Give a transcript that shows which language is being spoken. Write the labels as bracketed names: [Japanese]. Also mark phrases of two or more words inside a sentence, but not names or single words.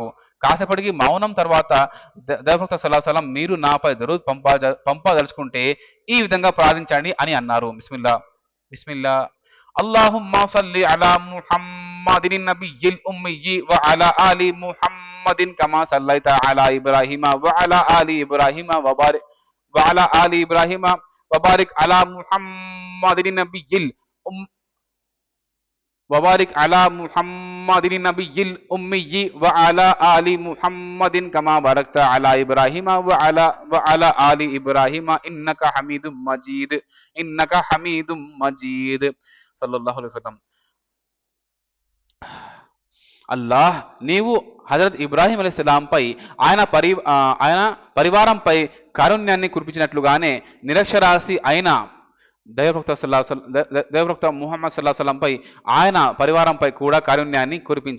[Telugu] కాసేపటికి మౌనం తర్వాత దైవభక్త సల్లాహం మీరు నాపై దరూద్ పంపదలుచుకుంటే ఈ విధంగా ప్రార్థించండి అని అన్నారు. [Arabic] بسم الله بسم الله اللهم صل على محمد النبي الأمي وعلى آل محمد كما صليت على إبراهيم وعلى آل إبراهيم వ అలా ఆలి ఇబ్రాహిమ وعلى آل إبراهيم وبارك على محمد النبي وبارك على محمد النبي الأمي وعلى آل محمد كما باركت على إبراهيم وعلى آل إبراهيم إنك حميد مجيد إنك حميد مجيد صلى الله عليه وسلم. [Telugu] అల్లాహ్ నీవు హజరత్ ఇబ్రాహీం అలైహిస్సలాంపై ఆయన పరివారంపై కారుణ్యాన్ని కురిపించినట్లుగానే నిరక్షరాశి అయిన దైవప్రవక్త ముహమ్మద్ సల్లాహంపై ఆయన పరివారంపై కూడా కారుణ్యాన్ని కురిపించు.